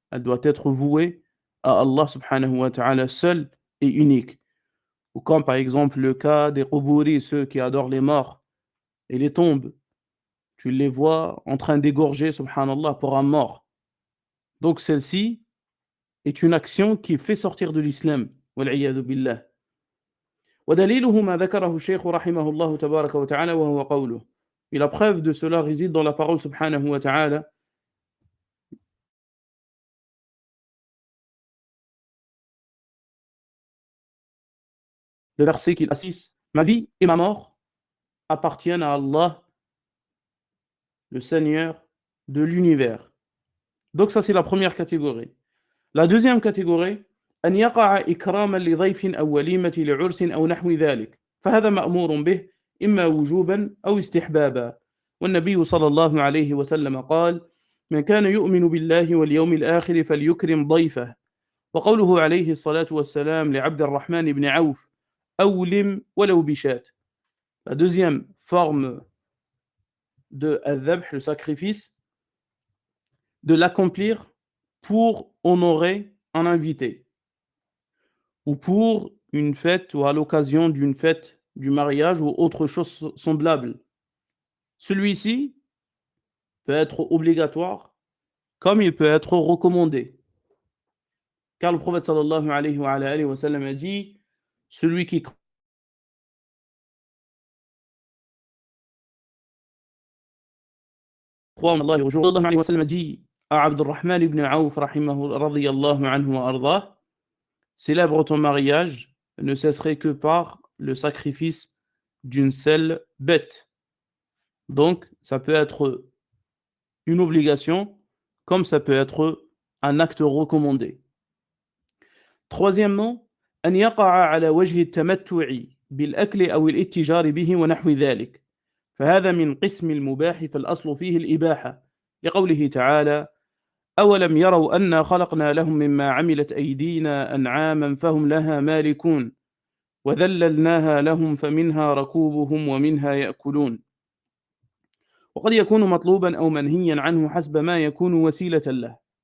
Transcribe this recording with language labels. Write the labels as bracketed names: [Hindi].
[French] Elle doit être vouée à Allah subhanahu wa ta'ala seul et unique. Ou comme par exemple le cas des Quburi, ceux qui adorent les morts et les tombes. Tu les vois en train d'égorger, subhanallah, pour un mort. Donc celle-ci est une action qui fait sortir de l'islam. [Arabic] Wal'iyadu billah. ودليله ما ذكره الشيخ رحمه الله تبارك وتعالى وهو قوله. [French] Et la preuve de cela réside dans la parole subhanahu wa ta'ala. Le verset qu'il assiste. Ma vie et ma mort appartiennent à Allah, le Seigneur de l'univers. Donc ça c'est la première catégorie. La deuxième catégorie [Arabic] أن يقع إكراما لضيف أو وليمة لعرس أو نحو ذلك فهذا مأمور به إما وجوبا أو استحبابا والنبي صلى الله عليه وسلم قال من كان يؤمن بالله واليوم الآخر فليكرم ضيفه وقوله عليه الصلاة والسلام لعبد الرحمن بن عوف أولم ولو بشاة. [French] La deuxième forme de al-dhabh, le sacrifice, de l'accomplir pour honorer un invité ou pour une fête ou à l'occasion d'une fête du mariage ou autre chose semblable. Celui-ci peut être obligatoire comme il peut être recommandé. Car le prophète sallallahu alayhi wa sallam a dit celui qui croit en Allah et au jour sallallahu alayhi wa sallam a dit à Abdurrahman ibn Auf radiyallahu anhu wa ardah, célèbre ton mariage ne cesserait que par le sacrifice d'une seule bête. Donc, ça peut être une obligation, comme ça peut être un acte recommandé. Troisièmement, [Arabic] أن يقع على وجه التمتع بالأكل أو الاتجار به ونحو ذلك فهذا من قسم المباح فالأصل فيه الإباحة لقوله تعالى أولم يروا أنا خلقنا لهم مما عملت أيدينا أنعاما فهم لها مالكون وذللناها لهم فمنها ركوبهم ومنها يأكلون وقد يكون مطلوبا أو منهيا عنه حسب ما يكون وسيلة له.